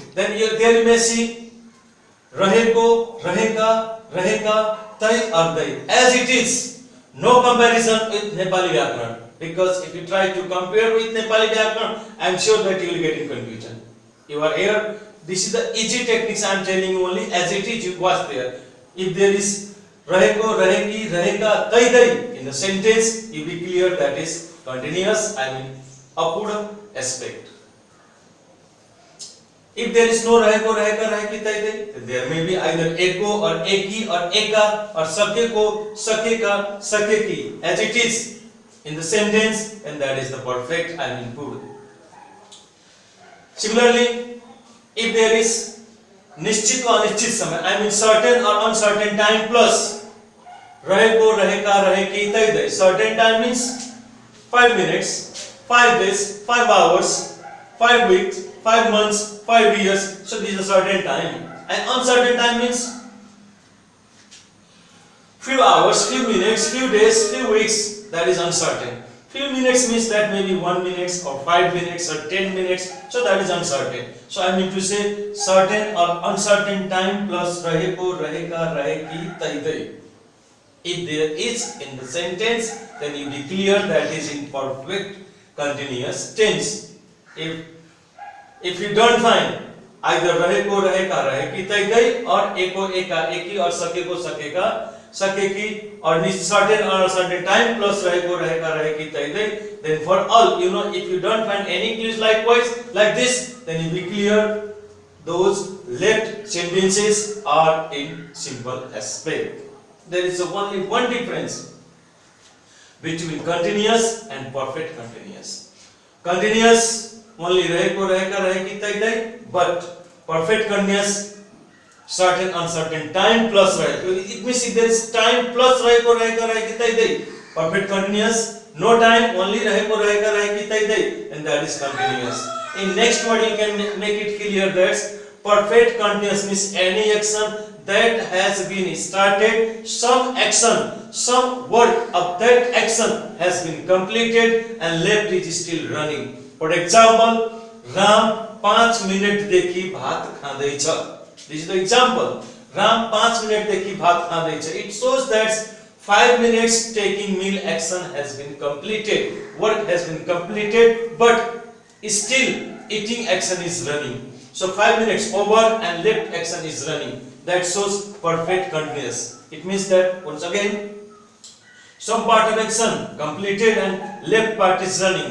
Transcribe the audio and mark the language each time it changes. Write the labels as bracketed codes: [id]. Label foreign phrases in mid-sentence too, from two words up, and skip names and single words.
[en] Then there you may see [ne] रहेको, रहेका, रहेका, तै [en] or dai. As it is, no comparison with [ne] नेपाली व्याकरण. [en] Because if you try to compare with [ne] नेपाली व्याकरण, [en] I am sure that you will get in confusion. You are here. This is the easy techniques I am telling you only. As it is, you watch there. If there is [ne] रहेको, रहेकी, रहेका, तै दै [en] in the sentence, you be clear that is continuous, I mean apura aspect. If there is no [ne] रहेको, रहेका, रहेकी, तै दै, [en] then there may be either eko or eki or eka or [ne] सकेको, सकेका, सकेकी. [en] As it is in the sentence, and that is the perfect, I mean pura. Similarly, if there is nishchit or [ne] अनिश्चित समय, [en] I mean certain or uncertain time plus [ne] रहेको, रहेका, रहेकी, तै दै. [en] Certain time means 5 minutes, 5 days, 5 hours, 5 weeks, 5 months, 5 years. So this is a certain time. And uncertain time means few hours, few minutes, few days, few weeks. That is uncertain. Few minutes means that maybe 1 minute or 5 minutes or 10 minutes. So that is uncertain. So I mean to say certain or uncertain time plus [ne] रहेको, रहेका, रहेकी, तै दै. [en] If there is in the sentence, then you declare that is in perfect continuous tense. If you don't find either [ne] रहेको, रहेका, रहेकी, तै दै [en] or [ne] एको, एका, एकी [en] or [ne] सकेको, सकेका, सकेकी [en] or certain or uncertain time plus [ne] रहेको, रहेका, रहेकी, तै दै, [en] then for all, if you don't find any clues likewise like this, then you be clear those left sentences are in simple aspect. There is only one difference between continuous and perfect continuous. Continuous only [ne] रहेको, रहेका, रहेकी, तै दै, [en] but perfect continuous certain uncertain time plus raheko. It means if there is time plus [ne] रहेको, रहेका, रहेकी, तै दै. [en] Perfect continuous, no time, only [ne] रहेको, रहेका, रहेकी, तै दै, [en] and that is continuous. In next word you can make it clear that perfect continuous means any action that has been started, some action, some work of that action has been completed and left is still running. [ne] For example, Ram 5 minute देखि भात खाँदैछ. [en] This is the example. [ne] Ram 5 minute देखि भात खाँदैछ. [en] It shows that 5 minutes taking meal action has been completed. Work has been completed, but still eating action is running. So 5 minutes over and left action is running. That shows perfect continuous. It means that once again, some part of action completed and left part is running.